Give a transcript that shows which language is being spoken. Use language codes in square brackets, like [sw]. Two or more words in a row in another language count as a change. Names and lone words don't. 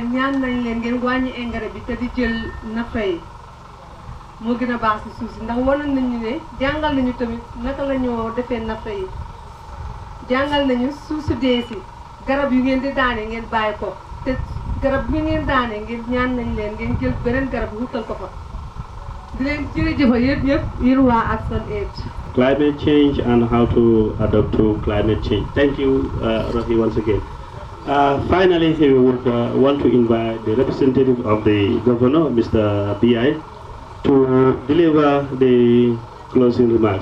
[wo] ñaan nañ leen ngeen wàññi engrais bi te di jël nafa yi moo gën a baax si suuf si ndax waroon nañu ne jàngal nañu tamit naka la ñoo defee nafa yi jàngal nañu suuf su dee si garab yu ngeen di daane ngeen bàyyi ko te garab bi ngeen daane ngeen ñaan nañ leen ngeen jël beneen garab wutal ko fa di leen jërëjëfal yëpp yéen waa ActionAid. [en] Climate change and how to adapt to climate change. Thank you, Rafi, once again. Finally, we would want to invite the representative of the governor, Mr. B.I., to deliver the closing remarks.